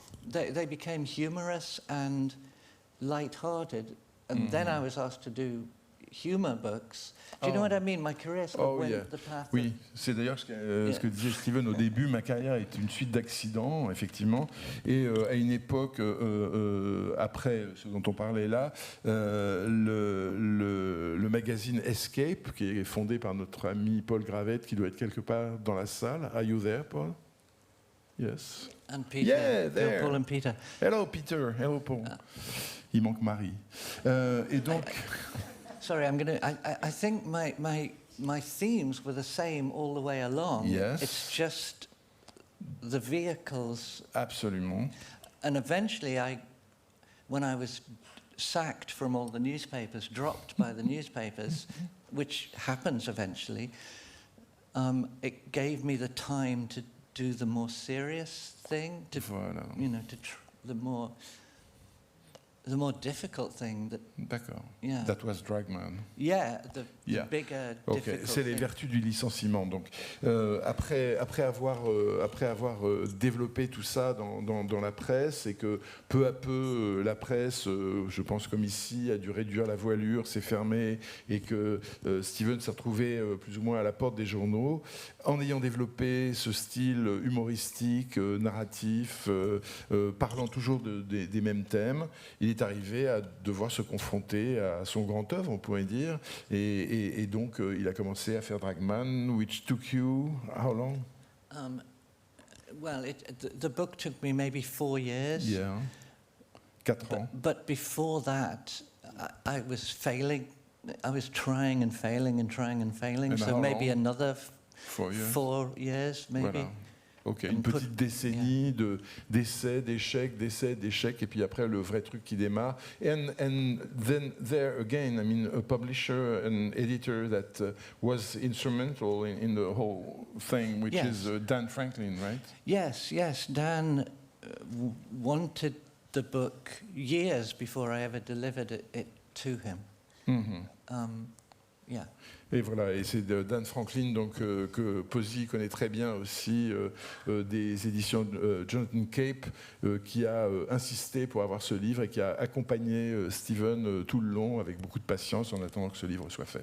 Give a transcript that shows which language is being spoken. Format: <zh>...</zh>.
<en>They became humorous and light-hearted, and then I was asked to do humor books. Do you know what I mean? My career sort of went the path.</en> <fr>Oui, c'est d'ailleurs ce que disait Steven au début. Ma carrière est une suite d'accidents, effectivement. Et à une époque, après ce dont on parlait là, le magazine Escape, qui est fondé par notre ami Paul Gravette, qui doit être quelque part dans la salle.</fr> <en>Are you there, Paul? Yes. And Peter. Yeah, there. Paul and Peter. Hello, Peter. Hello, Paul.</en> <fr>Il manque Marie. Et donc...</fr> <en>Sorry, I think my themes were the same all the way along. Yes. It's just the vehicles.</en> <fr>Absolument.</fr> <en>And eventually, when I was sacked from all the newspapers, dropped by the newspapers, which happens eventually, it gave me the time to do the more serious thing, the more difficult thing.</en> <fr>D'accord.</fr> <en>Yeah. That was Dragman. Yeah, the bigger, difficult</en> <fr>C'est les vertus du licenciement. Donc, après avoir développé tout ça dans la presse, et que peu à peu la presse, je pense comme ici, a dû réduire la voilure, s'est fermée, et que Steven s'est retrouvé plus ou moins à la porte des journaux, en ayant développé ce style humoristique, narratif, parlant toujours des mêmes thèmes, il est arrivé à devoir se confronter à son grand œuvre, on pourrait dire, et donc il a commencé à faire Dragman,</fr> <en>which took you how long? Well, the book took me maybe 4 years.</en> <fr>Yeah, 4 ans.</fr> <en>But before that, I was failing. I was trying and failing and trying and failing. And so maybe long? another 4 years. 4 years, maybe.</en> <fr>Voilà. Ok,</fr> <en>and</en> <fr>une put- petite décennie d'essais, d'échecs, et puis après le vrai truc qui démarre.</fr> <en>And then there again, I mean, a publisher, an editor that was instrumental in the whole thing, which Yes. is Dan Franklin, right? Yes, Dan wanted the book years before I ever delivered it to him. Yeah.</en> <fr>Et voilà, et c'est de Dan Franklin donc, que Posey connaît très bien aussi, des éditions Jonathan Cape, qui a insisté pour avoir ce livre et qui a accompagné Stephen tout le long avec beaucoup de patience en attendant que ce livre soit fait.</fr>